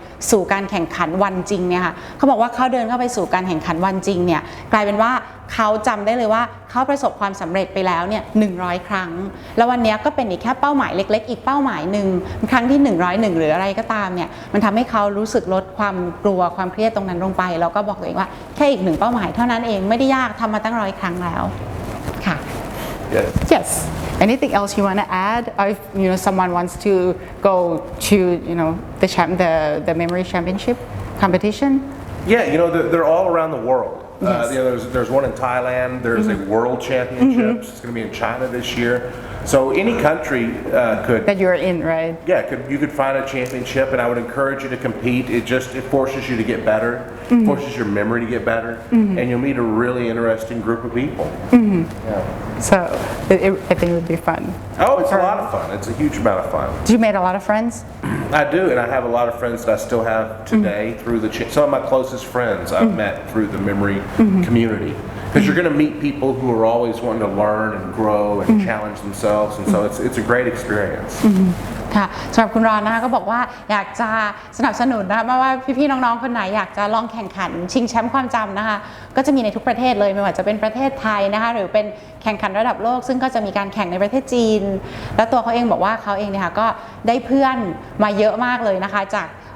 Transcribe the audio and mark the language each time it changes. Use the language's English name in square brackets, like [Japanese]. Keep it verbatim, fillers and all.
[Thai] สู่การแข่งขันวันจริงเนี่ยค่ะเขาบอกว่าเขาเดินเข้าไปสู่การแข่งขันวันจริงเนี่ยกลายเป็นว่าเขาจำได้เลยว่าเขาประสบความสำเร็จไปแล้วเนี่ยหนึ่งร้อยครั้งแล้ววันนี้ก็เป็นอีกแค่เป้าหมายเล็กๆอีกเป้าหมายหนึ่งครั้งที่หนึ่งร้อยเอ็ดหรืออะไรก็ตามเนี่ยมันทำให้เขารู้สึกลดความกลัวความเครียดตรงนั้นลงไปแล้วก็บอกตัวเองว่าแค่อีกหนึ่งเป้าหมายเท่านั้นเองไม่ได้ยากทำมาตั้งร้อยครั้งแล้วค่ะ [English] yes. yes Anything else you want to add? If you know someone wants to go to you know the champ, the the memory championship competition. Yeah, you know they're, they're all around the world. Yes. Uh, you know, there's there's one in Thailand. There's mm-hmm. a world championship. Mm-hmm. It's going to be in China this year. So any country uh, could that you're in, right? Yeah, could you could find a championship, and I would encourage you to compete. It just it forces you to get better, mm-hmm. forces your memory to get better, mm-hmm. and you'll meet a really interesting group of people. Mm-hmm. Yeah. So it, it, I think it would be fun. Oh, it's a lot of fun. It's a huge amount of fun. Do you made a lot of friends? I do, and I have a lot of friends that I still have today mm-hmm. through the cha- some of my closest friends I've mm-hmm. met through the memory mm-hmm. community. Because mm-hmm. you're going to meet people who are always wanting to learn and grow and mm-hmm. challenge themselves, and so it's it's a great experience. Mm-hmm. [Thai] ค่ะสำหรับคุณรอนนะคะก็บอกว่าอยากจะสนับสนุนนะคะไม่ว่าพี่ๆน้องๆคนไหนอยากจะลองแข่งขันชิงแชมป์ความจำนะคะก็จะมีในทุกประเทศเลยไม่ว่าจะเป็นประเทศไทยนะคะหรือเป็นแข่งขันระดับโลกซึ่งก็จะมีการแข่งในประเทศจีนแล้วตัวเขาเองบอกว่าเขาเองเนี่ยค่ะก็ได้เพื่อนมาเยอะมากเลยนะคะจาก